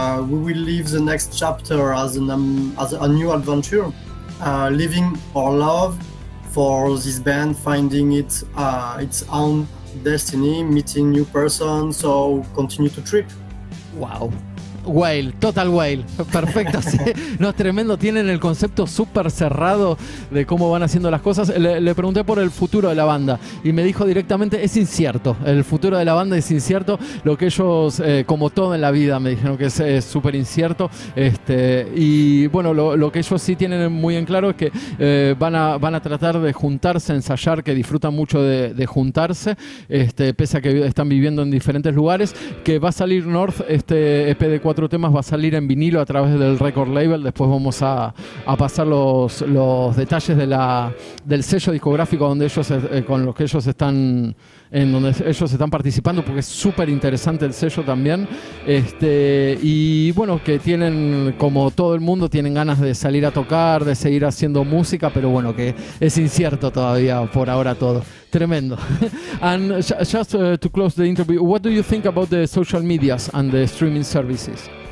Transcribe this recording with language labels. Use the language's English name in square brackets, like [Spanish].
[English] we will live the next chapter as a new adventure, living our love for this band, finding its own destiny, meeting new persons, so continue to trip. Wow. Whale, total whale, [Spanish] perfecto. Sí. No, es tremendo, tienen el concepto súper cerrado de cómo van haciendo las cosas. Le pregunté por el futuro de la banda y me dijo directamente, es incierto, el futuro de la banda es incierto. Lo que ellos, como todo en la vida, me dijeron que es súper incierto. Y bueno, lo que ellos sí tienen muy en claro es que van a tratar de juntarse, ensayar, que disfrutan mucho de juntarse, pese a que están viviendo en diferentes lugares, que va a salir North, EP de 4 temas, va a salir en vinilo a través del record label. Después vamos a pasar los detalles del sello discográfico donde ellos, con los que ellos están, en donde ellos están participando, porque es súper interesante el sello también. Y bueno, que tienen, como todo el mundo, tienen ganas de salir a tocar, de seguir haciendo música, pero bueno, que es incierto todavía por ahora todo. Tremendo. [English] And just to close the interview, what do you think about the social medias and the streaming services?